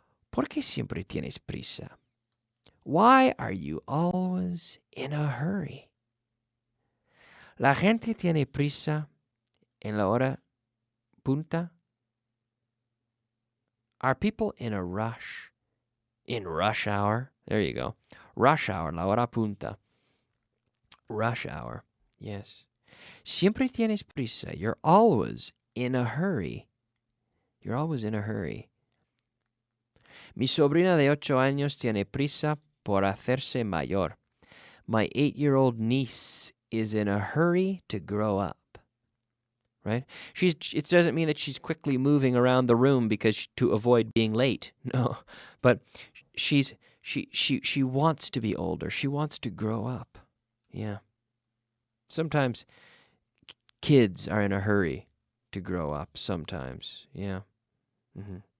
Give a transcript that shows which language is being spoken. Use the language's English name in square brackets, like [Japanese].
[Spanish] ¿Por qué siempre tienes prisa? [English] Why are you always in a hurry? [Spanish] La gente tiene prisa en la hora punta. [English] Are people in a rush? In rush hour? There you go. Rush hour, [Spanish] la hora punta. [English] Rush hour. Yes. [Spanish] Siempre tienes prisa. [English] You're always in a hurry. You're always in a hurry. [Spanish] Mi sobrina de 8 años tiene prisa por hacerse mayor. [English] My 8-year-old niece is in a hurry to grow up. Right? It doesn't mean that she's quickly moving around the room because to avoid being late. No. But she wants to be older. She wants to grow up. Yeah. Sometimes kids are in a hurry to grow up. Sometimes. Yeah. Mm-hmm.